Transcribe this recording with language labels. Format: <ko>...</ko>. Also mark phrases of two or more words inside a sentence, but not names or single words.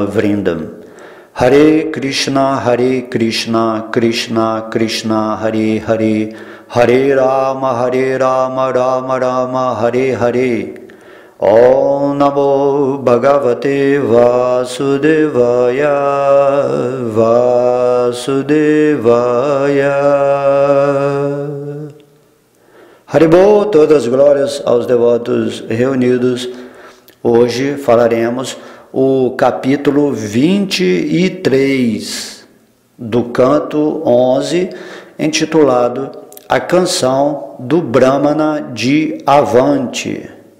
<sa>वृन्दं हरे कृष्ण कृष्ण कृष्ण हरे हरे हरे राम राम राम हरे हरे ॐ नमो भगवते वासुदेवाय हरिबोल,</sa> <pt>todas as glórias aos devotos reunidos. Hoje falaremos o capítulo 23 do canto 11, intitulado A Canção do Brahmana de Avanti.</pt>